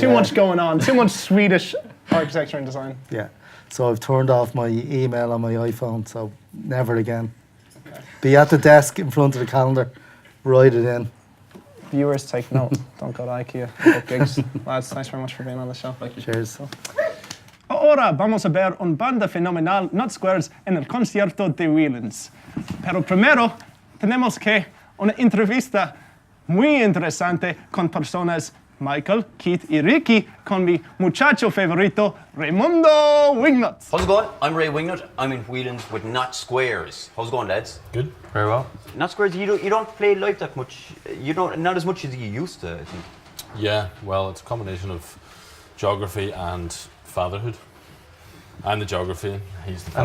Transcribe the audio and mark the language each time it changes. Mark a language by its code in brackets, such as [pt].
[en] Too much going on, too much Swedish architecture and design. Yeah. So I've turned off my email on my iPhone, so never again. Okay. Be at the desk in front of the calendar, write it in. Viewers, take note. Don't go to IKEA. Book gigs. Lads, thanks very much for being on the show. Cheers. [es] Ahora vamos a ver un banda fenomenal, Not Squares, en el concierto de Whelans. Pero primero tenemos que una entrevista muy interesante con personas Michael, Keith y Ricky, con mi muchacho favorito, Raimundo Wingnut. [en] How's it going? I'm Ray Wingnut. I'm in Whelans with Not Squares. How's it going, lads? Good, very well. Not Squares, you don't play live that much. Not as much as you used to, I think. Yeah, well, it's a combination of geography and fatherhood. I'm the geography, he's the father.